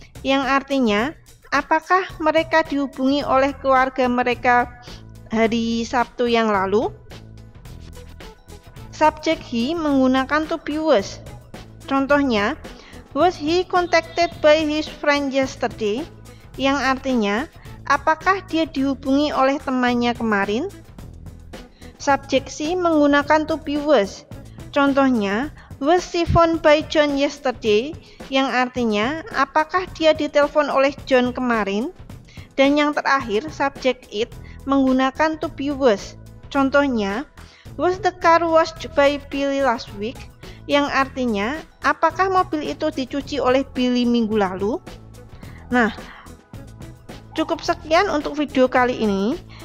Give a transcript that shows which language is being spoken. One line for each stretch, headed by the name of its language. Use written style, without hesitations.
Indonesian: Yang artinya, apakah mereka dihubungi oleh keluarga mereka hari Sabtu yang lalu? Subjek he menggunakan
English: to be was. Contohnya, was he contacted by his friend yesterday?
Indonesian: Yang artinya, apakah dia dihubungi oleh temannya kemarin? Subjek she menggunakan
English: to be was. Contohnya, was she phoned by John yesterday?
Indonesian: Yang artinya, apakah dia ditelepon oleh John kemarin? Dan yang terakhir, subjek it menggunakan
English: to be was. Contohnya, was the car washed by Billy last week?
Indonesian: Yang artinya, apakah mobil itu dicuci oleh Billy minggu lalu? Nah, cukup sekian untuk video kali ini.